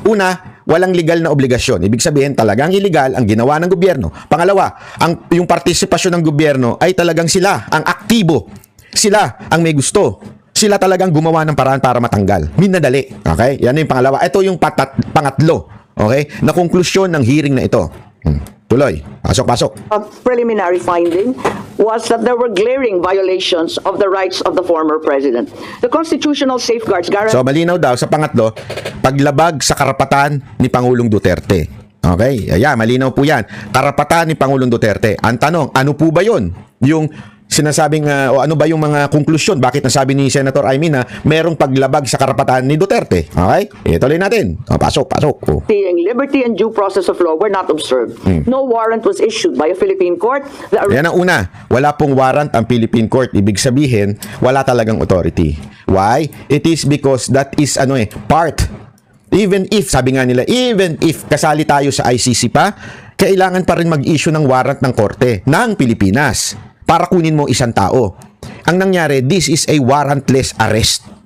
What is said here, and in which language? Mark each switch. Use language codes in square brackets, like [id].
[tl] Una, walang legal na obligasyon. Ibig sabihin, talagang illegal ang ginawa ng gobyerno. Pangalawa, yung partisipasyon ng gobyerno ay talagang sila ang aktibo. Sila ang may gusto. Sila talagang gumawa ng paraan para matanggal. Minadali. Okay? Yan yung pangalawa. Ito yung pangatlo. Okay? Na konklusyon ng hearing na ito. Tuloy. Pasok. [en] A preliminary finding was that there were glaring violations of the rights of the former president. The constitutional safeguards guarantee... [tl] So, malinaw daw sa pangatlo, paglabag sa karapatan ni Pangulong Duterte. Okay? Ayan, malinaw po yan. Karapatan ni Pangulong Duterte. Ang tanong, ano po ba yun? Yung sinasabing, o ano ba yung mga konklusyon? Bakit nasabi ni Senator Amy na merong paglabag sa karapatan ni Duterte? Okay? Ituloy natin. Pasok. [en] Seeing liberty and due process of law were not observed. No warrant was issued by a Philippine court. [tl] Yan ang una. Wala pong warrant ang Philippine court. Ibig sabihin, wala talagang authority. Why? [en] It is because that is part. [tl] Even if, sabi nga nila, even if kasali tayo sa ICC pa, kailangan pa rin mag-issue ng warrant ng korte ng Pilipinas para kunin mo isang tao. Ang nangyari, [en] this is a warrantless arrest.